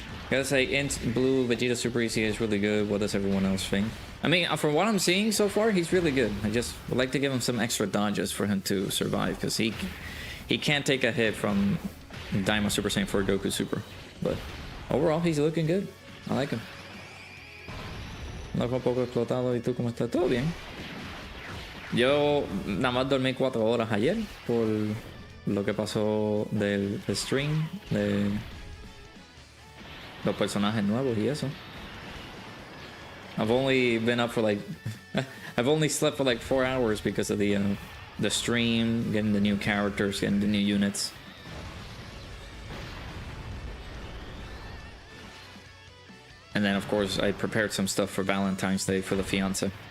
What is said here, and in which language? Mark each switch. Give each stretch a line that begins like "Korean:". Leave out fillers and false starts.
English: Gotta say, Int Blue Vegeta Super ECA is really good. What does everyone else think? I mean, from what I'm seeing so far, he's really good. I just would like to give him some extra dodges for him to survive, because he can't take a hit from Daima Super Saiyan 4 Goku Super. But overall, he's looking good. I like him.
Spanish: No, un poco explotado. ¿Y tú cómo estás? ¿Todo bien? Yo nada más dormí 4 horas ayer por lo que pasó del stream de los personajes nuevos y eso.
English: I've only been up for like I've only slept for like 4 hours because of the stream, getting the new characters, getting the new units. And then of course I prepared some stuff for Valentine's Day for the fiance.